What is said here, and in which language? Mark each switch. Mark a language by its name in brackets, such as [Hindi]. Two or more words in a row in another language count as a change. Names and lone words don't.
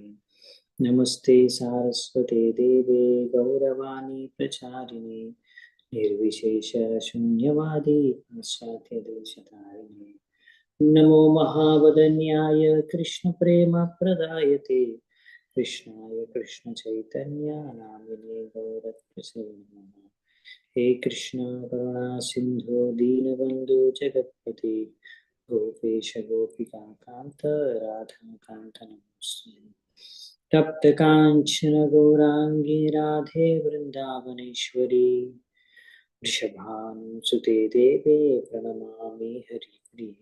[Sanskrit] నమస్తే సారస్వతే దేవే గౌరవాణి ప్రచారిణి నిర్విశేష శూన్యవాది పాశ్చాత్యదేశతారిణి. నమో మహావదన్యాయ కృష్ణ ప్రేమ ప్రదాయతే కృష్ణాయ కృష్ణ చైతన్య నామినే గౌరత్వసే నమః. हे कृष्ण करुणा सिंधु दीनबंधु जगत्पति गोपेश गोपिका कांत राधा कांत नमोस्तुते. तप्त कांचन गौरांगी राधे वृंदावनेश्वरी वृषभानुसुते देवे प्रणमामि हरिप्रिये.